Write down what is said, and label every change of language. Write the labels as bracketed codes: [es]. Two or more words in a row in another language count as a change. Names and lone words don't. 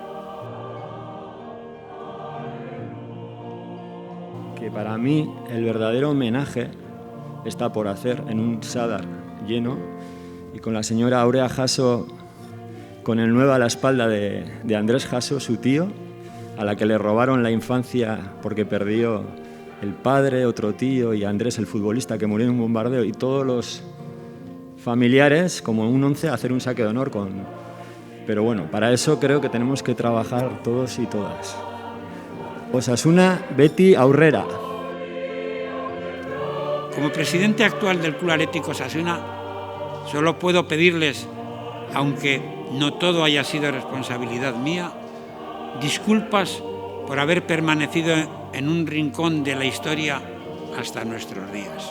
[es] Que para mí el verdadero homenaje está por hacer en un Sadar lleno y con la señora Aurea Jasso con el 9 a la espalda de Andrés Jasso, su tío, a la que le robaron la infancia porque perdió el padre, otro tío y Andrés, el futbolista, que murió en un bombardeo, y todos los familiares, como un 11, a hacer un saque de honor con... Pero bueno, para eso creo que tenemos que trabajar todos y todas. [eu] Osasuna, beti aurrera. [es] Como presidente actual del Club Atlético Osasuna, solo puedo pedirles, aunque no todo haya sido responsabilidad mía, disculpas por haber permanecido en un rincón de la historia hasta nuestros días.